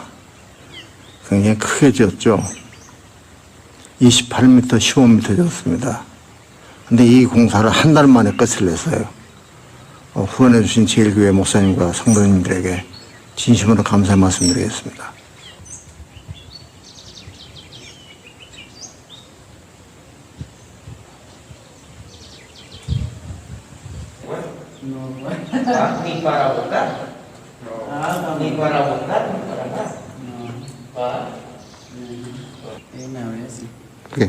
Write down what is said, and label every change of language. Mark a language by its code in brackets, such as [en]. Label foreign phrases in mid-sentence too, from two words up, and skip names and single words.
[ko] 굉장히 크게 지었죠. 28m, 15m 지었습니다. 근데 이 공사를 한 달 만에 끝을 냈어요. 후원해 주신 제일교회 목사님과 성도님들에게 진심으로 감사의 말씀드리겠습니다. [es] Ni para votar. Ni para votar, ni para nada. [ko] 네.